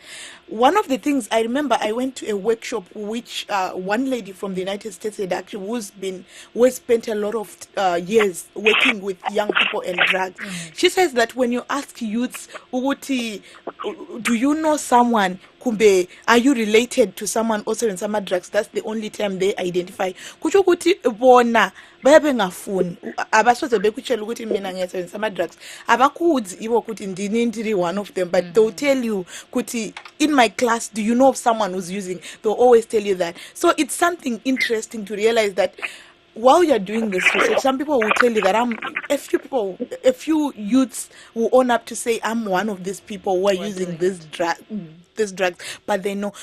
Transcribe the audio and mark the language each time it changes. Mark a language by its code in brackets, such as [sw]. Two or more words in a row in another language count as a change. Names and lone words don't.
[en] One of the things I remember, I went to a workshop which one lady from the United States had actually who spent a lot of years working with young people and drugs. She says that when you ask youths, do you know someone? Kumbe, are you related to someone also in some drugs? That's the only time they identify. [nd] Kucho kuti bona bayabe ngafuni abasoze bekutshela ukuthi mina ngiyasebenzisa ama drugs. [sn] Abakudzi iwo kuti ndini [en] one of them, but they'll tell you kuti in my class, do you know of someone who's using? They'll always tell you that. So it's something interesting to realize that while you're doing this research, some people will tell you that a few youths will own up to say, I'm one of these people who are using this drugs, but they know.